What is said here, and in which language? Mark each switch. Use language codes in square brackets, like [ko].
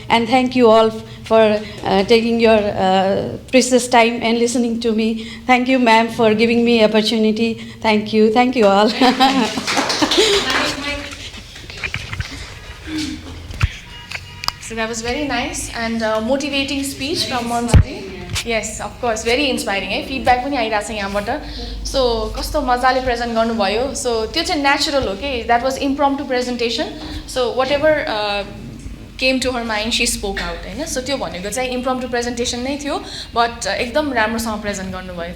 [en] And thank you all for taking your precious time and listening to me. Thank you, ma'am, for giving me opportunity. Thank you all. So that was very nice and motivating speech from Manjuji. Yes, of course, very inspiring. [ne] Feedback पनि आइराछ यहाँबाट. So कस्तो मजाले present गर्नुभयो. So त्यो चाहिँ natural हो के. [en] That was impromptu presentation. So whatever came to her mind, she spoke out. [ne] हैन. So त्यो भनेको चाहिँ impromptu presentation नै थियो, but एकदम राम्रोसँग प्रेजेन्ट गर्नुभयो.